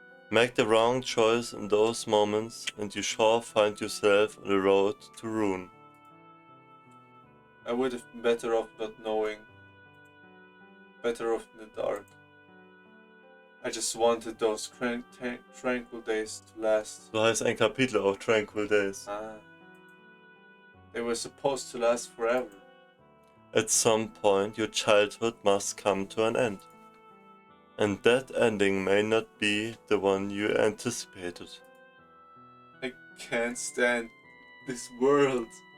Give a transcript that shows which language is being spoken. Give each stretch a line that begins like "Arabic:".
English: Make the wrong choice in those moments and you sure find yourself on the road to ruin. I would have been better off not knowing. Better off in the dark. I just wanted those tranquil days to last.
German: So heißt ein Kapitel auch Tranquil Days.
English: They were supposed to last forever. At some point your childhood must come to an end. And that ending may not be the one you anticipated. I can't stand this world.